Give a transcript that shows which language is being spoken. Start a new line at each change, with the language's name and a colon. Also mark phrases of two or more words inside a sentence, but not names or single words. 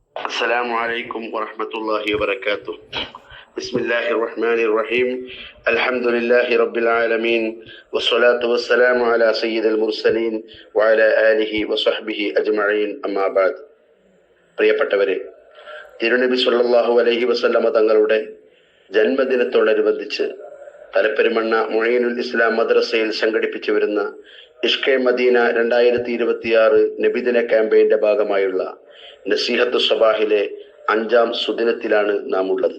Arabic: السلام عليكم ورحمة الله وبركاته. بسم الله الرحمن الرحيم. الحمد لله رب العالمين والصلاة والسلام على سيد المرسلين وعلى آله وصحبه أجمعين أما بعد.
Malayalam: പ്രിയപ്പെട്ടവരെ, തിരുനബി
Arabic: صلى الله عليه وسلم
Malayalam: തങ്ങളുടെ ജന്മദിനത്തോടനുബന്ധിച്ച് തലപ്പെരുമണ്ണ മുഈനുൽ ഇസ്ലാം മദ്രസയിൽ സംഘടിപ്പിച്ചു വരുന്ന ഇഷ്കെ മദീന 2026 നബിദിന ക്യാമ്പയിന്റെ ഭാഗമായുള്ള നസീഹത്ത് സബാഹിലെ 5ാം സുദിനത്തിലാണ് നാം ഉള്ളത്.